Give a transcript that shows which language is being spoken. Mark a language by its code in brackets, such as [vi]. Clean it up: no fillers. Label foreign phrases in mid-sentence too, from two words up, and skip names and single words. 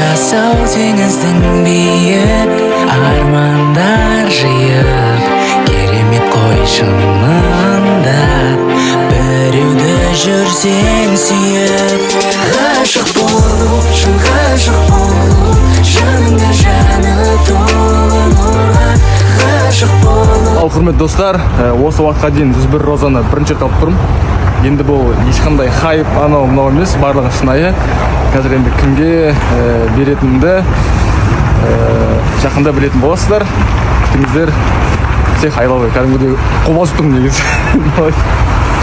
[kk] сол теңіздің биік армандар жиып керемет қой шынында біреуді жүрсең сүйіп ғашық болу шын ғашық болу жаныңда жаны толы нұрға ғашық болу. Ал құрметті достар, осы уақытқа дейін 101 розаны бірінші рет алып тұрмын. Енді бұл ешқандай хайп анау мынау емес, барлығы шынайы. Қазір енді кімге беретінімді жақында білетін боласыздар. Күтіңіздер. [en] Всех I love you. [kk] Кәдімгідей қобалжып тұрмын негізі.